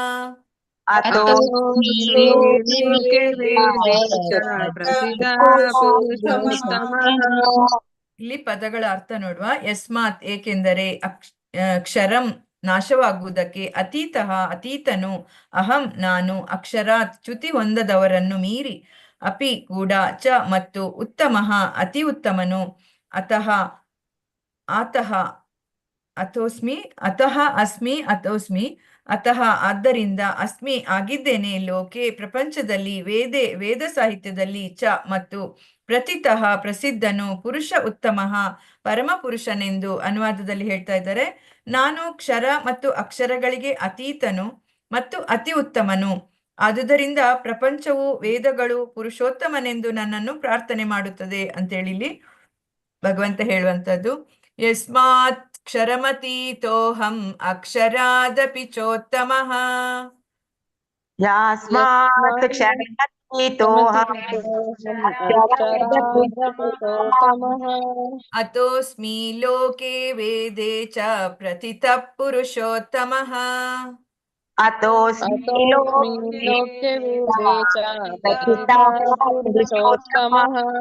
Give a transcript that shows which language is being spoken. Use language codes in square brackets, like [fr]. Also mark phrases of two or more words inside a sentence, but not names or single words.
[kn] ಇಲ್ಲಿ ಪದಗಳ ಅರ್ಥ ನೋಡುವ. ಯಸ್ಮಾತ್ ಏಕೆಂದರೆ, ಕ್ಷರಂ ನಾಶವಾಗುವುದಕ್ಕೆ, ಅತೀತಃ ಅತೀತನು, ಅಹಂ ನಾನು, ಅಕ್ಷರಾತ್ ಚ್ಯುತಿ ಹೊಂದದವರನ್ನು ಮೀರಿ, ಅಪಿ ಕೂಡ, ಚ ಮತ್ತು, ಉತ್ತಮಃ ಅತಿ ಉತ್ತಮನು, [sa] ಅತಃ ಅಸ್ಮಿ ಅತೋಸ್ಮಿ ಅತಃ [kn] ಆದ್ದರಿಂದ, ಅಸ್ಮಿ ಆಗಿದ್ದೇನೆ, ಲೋಕೆ ಪ್ರಪಂಚದಲ್ಲಿ, ವೇದ ಸಾಹಿತ್ಯದಲ್ಲಿ, ಚ ಮತ್ತು, ಪ್ರಥಿತಃ ಪ್ರಸಿದ್ಧನು, [sa] ಪುರುಷ ಉತ್ತಮಃ [kn] ಪರಮಪುರುಷನೆಂದು ಅನುವಾದದಲ್ಲಿ ಹೇಳ್ತಾ ಇದ್ದಾರೆ. ನಾನು ಕ್ಷರ ಮತ್ತು ಅಕ್ಷರಗಳಿಗೆ ಅತೀತನು ಮತ್ತು ಅತಿ ಉತ್ತಮನು. ಆದುದರಿಂದ ಪ್ರಪಂಚವು, ವೇದಗಳು ಪುರುಷೋತ್ತಮನೆಂದು ನನ್ನನ್ನು ಪ್ರಾರ್ಥನೆ ಮಾಡುತ್ತದೆ ಅಂತೇಳಿ ಇಲ್ಲಿ ಭಗವಂತ ಹೇಳುವಂಥದ್ದು. [sa] ಯಸ್ಮಾತ್ ಕ್ಷರಮತೀತೋಹಂ ಅಕ್ಷರಾದಪಿ ಚೋತ್ತಮಃ. अक्षरादपिचोत्तमः अतोऽस्मि लोके वेदे च प्रथितः पुरुषोत्तमः अतोऽस्मि लोके वेदे च प्रतिथः पुरुषोत्तमः